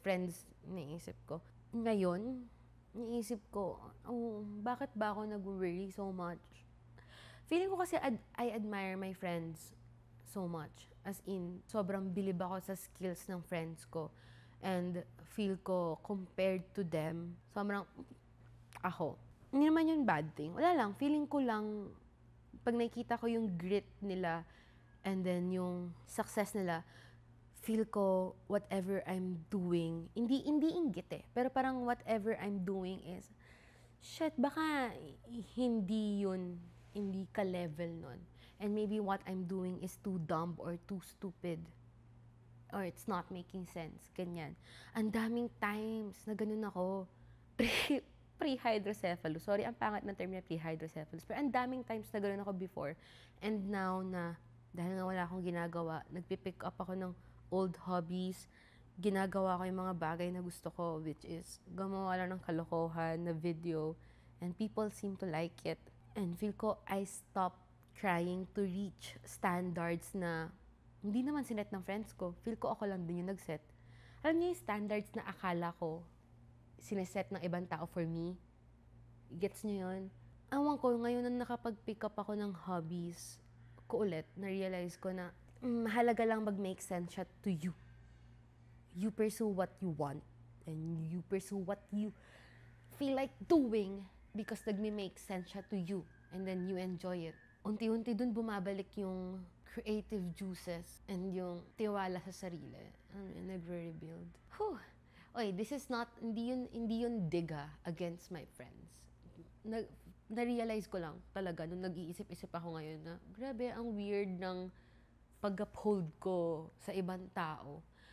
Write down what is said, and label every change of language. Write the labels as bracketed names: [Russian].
[Filipino] Friends, naisip ko. Ngayon, naisip ko, bakit ba ako nag-worry [English] so much? [Filipino] Feeling ko kasi [English] I admire my friends so much. [Filipino] As in, sobrang bilib ako sa skills ng friends ko. And feel ko, compared to them, sobrang ako. Hindi naman yun bad thing. Wala lang, feeling ko lang, pag nakikita ko yung grit nila, and then yung success nila, feel ko [English] whatever I'm doing, [Filipino] hindi inggit eh, pero parang [English] whatever I'm doing is, [Filipino] shit, baka hindi ka-level nun. [English] And maybe what I'm doing is too dumb or too stupid. Or it's not making sense. [Filipino] Ganyan. Ang daming times na ganun ako. Pre-hydrocephalus. Sorry, ang pangat ng term na pre-hydrocephalus. Pero ang daming times na ganun ako before. [English] And now [Filipino] na, dahil nga wala akong ginagawa, nagpipick up ako ng old hobbies. Ginagawa ko yung mga bagay na gusto ko, which is gumawa lang ng kalokohan na video. [English] And people seem to like it. And feel ko, I stopped trying to reach standards [Filipino] na hindi naman sinet ng friends ko. Feel ko ako lang din yung nag-set. Alam niyo yung standards na akala ko sineset ng ibang tao for me? Gets niyo yun? Awan ko, ngayon na nakapag-pick up ako ng hobbies ko ulit, na-realize ko na mahalaga lang mag-make sense siya [English] to you. You pursue what you want. And you pursue what you feel like doing because [Filipino] nagme-make sense siya [English] to you. And then you enjoy it. [Filipino] Unti-unti dun bumabalik yung creative juices and yung tiwala sa sarili. Nagre-rebuild. Whew. Oy, [English] this is not, [Filipino] hindi yun diga against my friends. Na-realize ko lang talaga nung nag-iisip-isip ako ngayon na grabe, ang weird ng pag-uphold ko sa ibang tao.